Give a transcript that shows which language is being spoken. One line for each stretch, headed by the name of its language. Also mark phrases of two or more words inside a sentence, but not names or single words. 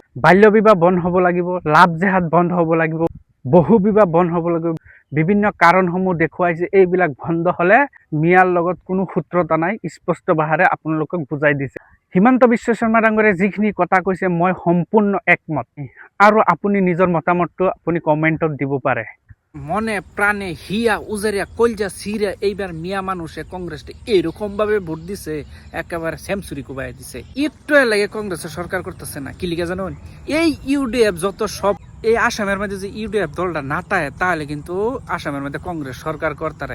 Assamese: বাল্য বিবাহ বন্ধ হ'ব লাগিব, লাভ জেহাদ বন্ধ হ'ব লাগিব, বহু বিবাহ বন্ধ হ'ব লাগিব। বিভিন্ন কাৰণসমূহ দেখুৱাইছে। এইবিলাক বন্ধ হ'লে মিয়াৰ লগত কোনো সূত্ৰতা নাই, স্পষ্ট ভাষাৰে আপোনালোকক বুজাই দিছে। হিমন্ত বিশ্ব শৰ্মা ডাঙৰীয়াই যিখিনি কথা কৈছে মই সম্পূৰ্ণ একমত, আৰু আপুনি নিজৰ মতামতটো আপুনি কমেণ্টত দিব পাৰে।
Bangla: মনে প্রাণে হিয়া উজারিয়া কলজা সিরা এইবার মিয়া মানুষে কংগ্রেসে এইরকম ভাবে ভোট দিছে, একেবারে সেঞ্চুরি কুবাই দিছে। একটু লাগে কংগ্রেসের সরকার করতেছে না, কি লিখে জানুন? এই ইউডিএফ যত সব এই আসামের মধ্যে যে ইউডিএফ দলটা নাটায়, তাহলে কিন্তু আসামের মধ্যে কংগ্রেস সরকার করতারে।